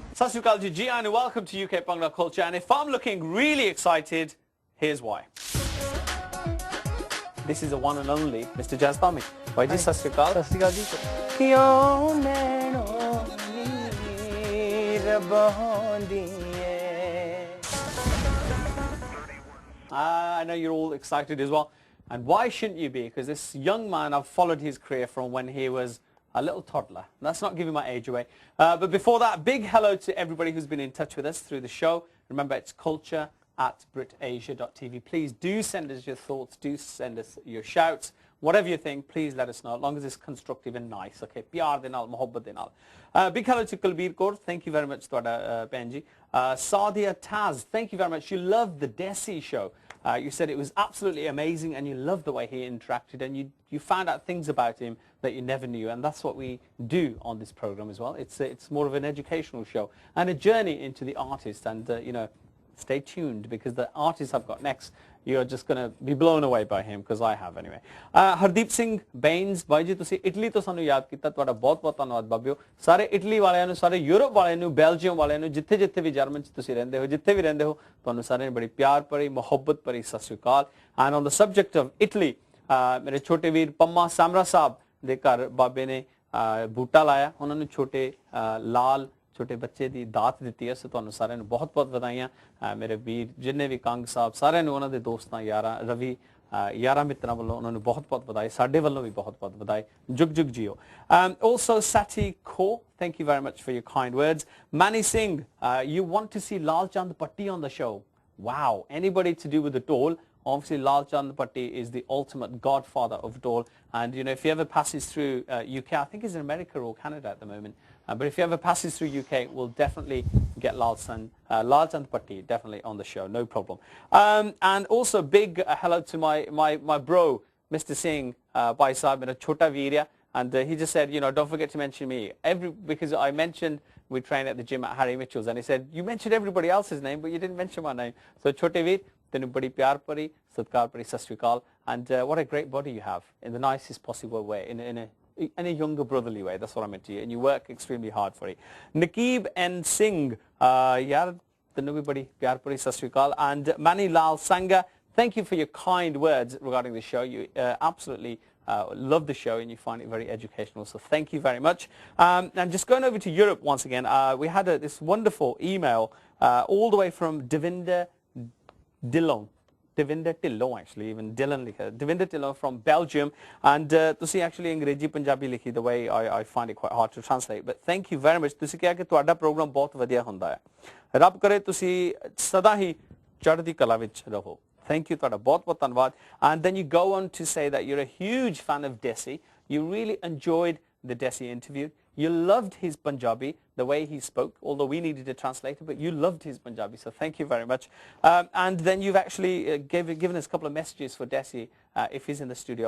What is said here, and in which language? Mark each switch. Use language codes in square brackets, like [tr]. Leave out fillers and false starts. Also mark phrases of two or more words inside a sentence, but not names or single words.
[pa] ਸਤਿ ਸ੍ਰੀ ਅਕਾਲ ਜੀ, [en] ji and welcome to UK Bhangra Culture. And if I'm looking really excited, here's why. This is the one and only Mr. [pa] Jaz Dhami. ਭਾਈ ਜੀ, ਸਤਿ ਸ੍ਰੀ ਅਕਾਲ. ਸਤਿ ਸ੍ਰੀ ਅਕਾਲ ਜੀ. ਕਿਉਂ ਮੈਨੂੰ ਨੀਰ ਬਹਾਂਦੀਏ. [en] I know you're all excited as well. And why shouldn't you be? Because this young man, I've followed his career from when he was a little toddler. That's not giving my age away. But before that, big hello to everybody who's been in touch with us through the show. Remember, it's culture@britasia.tv. Please do send us your thoughts. Do send us your shouts. Whatever you think, please let us know, as long as it's constructive and nice. [pa] Okay, ਪਿਆਰ ਦੇ ਨਾਲ, ਮੁਹੱਬਤ ਦੇ ਨਾਲ. [en] Big hello to Kulbir Kaur. Thank you very much, [pa] ਤੁਹਾਡਾ ਬੈਂਜੀ. [en] Sadia Taz, thank you very much. You loved the Desi show. You said it was absolutely amazing and you loved the way he interacted and you found out things about him that you never knew, and that's what we do on this program as well. It's more of an educational show and a journey into the artist, and you know, stay tuned because the artist I've got next, you're just going to be blown away by him, because I have anyway. [pa] Hardeep Singh Baines, ਭਾਈ ਜੀ ਤੁਸੀਂ ਇਟਲੀ ਤੋਂ ਸਾਨੂੰ ਯਾਦ ਕੀਤਾ, ਤੁਹਾਡਾ ਬਹੁਤ ਬਹੁਤ ਧੰਨਵਾਦ ਬਾਬਿਓ। ਸਾਰੇ ਇਟਲੀ ਵਾਲਿਆਂ ਨੂੰ, ਸਾਰੇ ਯੂਰਪ ਵਾਲਿਆਂ ਨੂੰ, ਬੈਲਜੀਅਮ ਵਾਲਿਆਂ ਨੂੰ, ਜਿੱਥੇ ਜਿੱਥੇ ਵੀ ਜਰਮਨ ਚ ਤੁਸੀਂ ਰਹਿੰਦੇ ਹੋ, ਜਿੱਥੇ ਵੀ ਰਹਿੰਦੇ ਹੋ, ਤੁਹਾਨੂੰ ਸਾਰਿਆਂ ਨੂੰ ਬੜੀ ਪਿਆਰ ਭਰੀ ਮੁਹੱਬਤ ਭਰੀ ਸਤਿ ਸ੍ਰੀ ਅਕਾਲ। [en] And on the subject of Italy, [pa] ਮੇਰੇ ਛੋਟੇ ਵੀਰ ਪੰਮਾ ਸਾਮਰਾ ਸਾਹਿਬ ਦੇ ਘਰ ਬਾਬੇ ਨੇ ਬੂਟਾ ਲਾਇਆ, ਉਹਨਾਂ ਨੂੰ ਛੋਟੇ ਲਾਲ ਛੋਟੇ ਬੱਚੇ ਦੀ ਦਾਤ ਦਿੱਤੀ ਹੈ। ਸੋ ਤੁਹਾਨੂੰ ਸਾਰਿਆਂ ਨੂੰ ਬਹੁਤ ਬਹੁਤ ਵਧਾਈਆਂ। ਮੇਰੇ ਵੀਰ ਜਿੰਨੇ ਵੀ ਕੰਗ ਸਾਹਿਬ, ਸਾਰਿਆਂ ਨੂੰ, ਉਹਨਾਂ ਦੇ ਦੋਸਤਾਂ ਯਾਰਾਂ ਰਵੀ ਯਾਰਾਂ ਮਿੱਤਰਾਂ ਵੱਲੋਂ ਉਹਨਾਂ ਨੂੰ ਬਹੁਤ ਬਹੁਤ ਵਧਾਈ, ਸਾਡੇ ਵੱਲੋਂ ਵੀ ਬਹੁਤ ਬਹੁਤ ਵਧਾਈ। ਜੁਗ ਜੁਗ ਜੀਓ। [en] Also Sati Kaur, thank you very much for your kind words. Mani Singh, you want to see Lal Chand Patti on the show. Wow, anybody to do with the Dole. Obviously, Lal Chand Patti is the ultimate godfather of Dole. And, you know, if he ever passes through UK, I think he's in America or Canada at the moment, but if he ever passes through UK, we'll definitely get Lal Chand Patti definitely on the show, no problem. And also, big hello to my bro, Mr. [pa] Singh, ਭਾਈ ਸਾਹਿਬ, ਮੇਰਾ ਛੋਟਾ ਵੀਰ, [en] and he just said, you know, don't forget to mention me. Because I mentioned we train at the gym at Harry Mitchell's, and he said, you mentioned everybody else's name, but you didn't mention my name. So, [pa] ਛੋਟੇ ਵੀਰ, ਤੈਨੂੰ ਬੜੀ ਪਿਆਰ ਭਰੀ, ਸਤਿਕਾਰ ਭਰੀ, ਸਤਿ ਸ੍ਰੀ ਅਕਾਲ, [en] and what a great body you have, in the nicest possible way, in a younger brotherly way. That's what I meant to you, and you work extremely hard for it. [pa] Nakib and Singh, ਯਾਰ, ਤੈਨੂੰ ਵੀ ਬੜੀ ਪਿਆਰ ਭਰੀ, ਸਤਿ ਸ੍ਰੀ ਅਕਾਲ, [en] and Mani Lal Sangha, thank you for your kind words regarding the show. You absolutely love the show and you find it very educational, so thank you very much. And just going over to Europe once again, we had this wonderful email all the way from Devinder Dillon actually, even Dylan likha, Devinder Dillon from Belgium, and tusi actually [pa] ਅੰਗਰੇਜ਼ੀ ਪੰਜਾਬੀ ਲਿਖੀ, [en] the way I find it quite hard to translate, but thank you very much. [pa] ਤੁਸੀਂ ਕਿਹਾ ਕਿ ਤੁਹਾਡਾ program ਬਹੁਤ ਵਧੀਆ ਹੁੰਦਾ ਹੈ, ਰੱਬ ਕਰੇ ਤੁਸੀਂ ਸਦਾ ਹੀ ਚੜ੍ਹਦੀ ਕਲਾ ਵਿੱਚ ਰਹੋ। [en] Thank you, [pa] ਤੁਹਾਡਾ ਬਹੁਤ ਬਹੁਤ ਧੰਨਵਾਦ। [en] And then you go on to say that you're a huge fan of Desi. You really enjoyed the Desi interview. You loved his Punjabi, the way he spoke, although we needed a translator, but you loved his Punjabi, so thank you very much. And then you've actually given us a couple of messages for Desi if he's in the studio.